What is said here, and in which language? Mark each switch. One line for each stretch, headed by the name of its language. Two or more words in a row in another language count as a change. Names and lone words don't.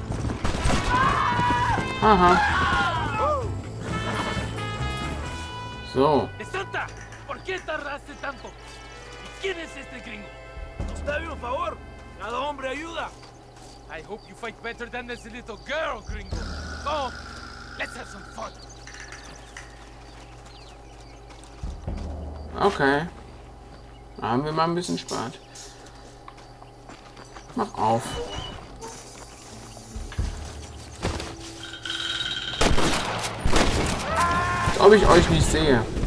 English: Aha. So. So.
Spanish: Santa, ¿por qué tardaste tanto? ¿Y quién es este gringo? Nos debe un favor. Cada hombre ayuda.
English: I hope you fight better than this little girl, gringo. Come, let's have some fun. Okay.
German: Haben wir mal ein bisschen Spaß. Mach auf. Als ob ich euch nicht sehe.